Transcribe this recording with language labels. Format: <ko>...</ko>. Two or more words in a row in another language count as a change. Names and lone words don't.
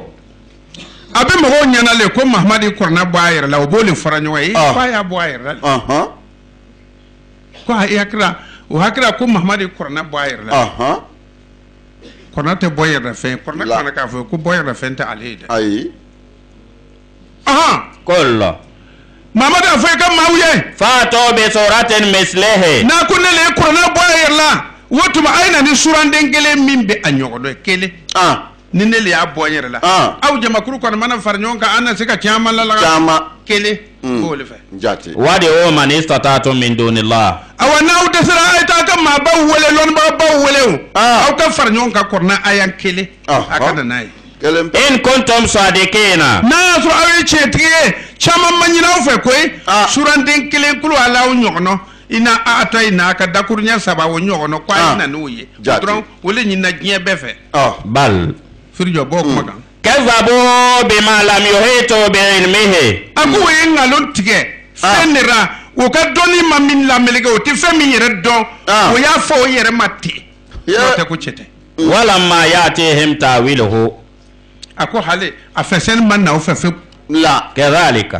<bm>a bɛ mɔgɔw ɲɛna le ko mahamadu kɔrɔna bɔ a yɛrɛ la o b'o le fɔra ɲɔgɔn ye ko a y'a bɔ a yɛrɛ la ko a hakilila ko mahamadu kɔrɔna bɔ a yɛrɛ la kɔrɔna tɛ bɔ yɛrɛ fɛn kɔrɔna kana k'a fɔ ko bɔ yɛrɛ fɛn tɛ ale ye dɛ ayi</bm> <ar>kullu</ar> <bm>Mamadu a fɔ i ka maaw ye</bm> <ar>فأتوا بسورة مثله</ar> <bm>n'a ko ne le ye kɔrɔna bɔ a yɛrɛ la o tuma a ye na ni suranden kelen min bɛ a ɲɔgɔn dɔ ye kelen ni ne le y'a bɔ n yɛrɛ la aw jamakuru kɔni mana fara ɲɔgɔn kan an na se ka caman lalaga kelen k'o le fɛ jate</bm> <ar>وادعوا من استطعتم من دون الله</ar> <bm>awa n'aw dɛsɛra a ye taa ka maabaw wele lɔnnibagabaw wele o aw ka fara ɲɔgɔn kan kɔrɔna a yan kelen a ka na n'a ye</bm> <ar>إن كنتم صادقين</ar> <bm>n'a y'a sɔrɔ aw ye tiɲɛtigi ye caman ma ɲini aw fɛ koyi suranden kelen kulu ala aw ɲɔgɔnɔ i n'a a ta i n'a ka dakuruɲɛ saba o ɲɔgɔnɔ ko a ye na n'o ye dɔrɔn o le ɲinina diɲɛ bɛɛ fɛ</bm> <ar>bal</ar> <bm>firijɔ bɔ kuma kan</bm> <ar>كذبوا بما لم يحيطوا بعلمه</ar> <bm>a ko o ye nkalon tigɛ fɛn de ra o ka dɔnni ma min lameleke o tɛ fɛn min yɛrɛ dɔn o y'a fɔ o yɛrɛ ma ten n'o tɛ ko cɛ tɛ</bm> <ar>ولما يأتهم تأويله</ar> <bm>a ko hali a fɛsɛnni ma na o fɛ fewu</bm> <ar>لا كذلك</ar>